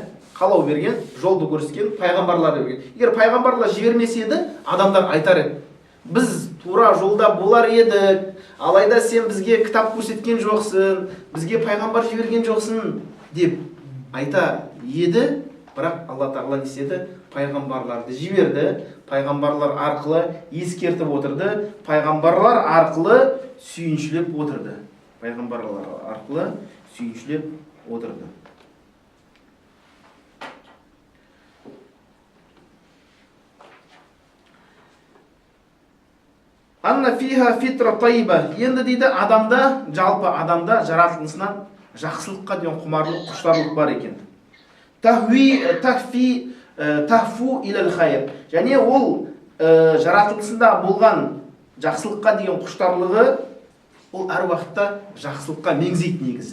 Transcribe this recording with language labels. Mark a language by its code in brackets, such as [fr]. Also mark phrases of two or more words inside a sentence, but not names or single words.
[kk] Қалау берген, жолды көрсеткен, пайғамбарлар берген. Егер пайғамбарлар жібермесе еді, адамдар айтар еді: "Біз тура жолда болар едік, алайда сен бізге кітап көрсеткен жоқсың, бізге пайғамбар жіберген жоқсың" деп айта еді. Бірақ Алла Тағала не істеді? Пайғамбарларды жіберді. Пайғамбарлар арқылы ескертіп отырды. Пайғамбарлар арқылы сүйіншілеп отырды. Пайғамбарлар арқылы сүйіншілеп отырды. [ar] أن فيها فطرة طيبة. [kk] Енді дейді, адамда, жалпы адамда жаратылысынан жақсылыққа деген құмарлық, құштарлық бар екен. [ar] تهفو إلى الخير. [kk] Және ол жаратылысында болған жақсылыққа деген құштарлығы, ол әр уақытта жақсылыққа меңзейді негізі.